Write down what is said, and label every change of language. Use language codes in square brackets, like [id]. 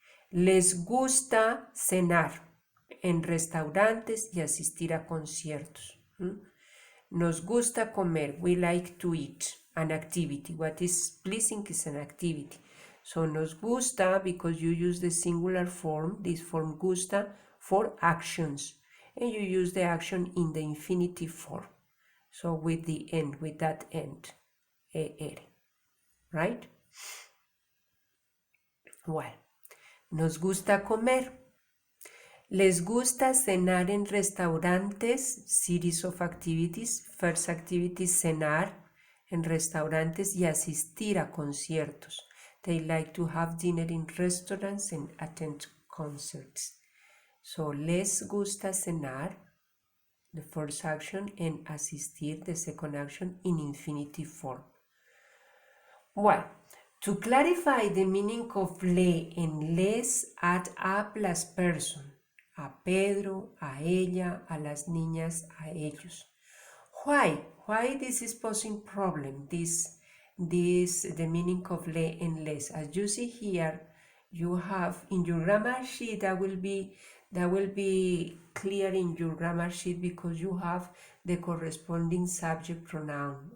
[es] Les gusta cenar en restaurantes y asistir a conciertos. Nos gusta comer. [en] We like to eat. An activity. What is pleasing is an activity. So nos gusta because you use the singular form, this form gusta, for actions. And you use the action in the infinitive form. So with the end, with that end. Er. Right? [es] Well, nos gusta comer. Les gusta cenar en restaurantes, [en] series of activities. First activity, [es] cenar en restaurantes y asistir a conciertos. [en] They like to have dinner in restaurants and attend concerts. So, [es] les gusta cenar, [en] the first action, and asistir, the second action, in infinitive form. Well, to clarify the meaning of le and les, add a plus person. [es] A Pedro, a ella, a las niñas, a ellos. [en] Why? Why this is posing problem? The meaning of le and les. As you see here, you have in your grammar sheet that will be That will be clear in your grammar sheet because you have the corresponding subject pronoun.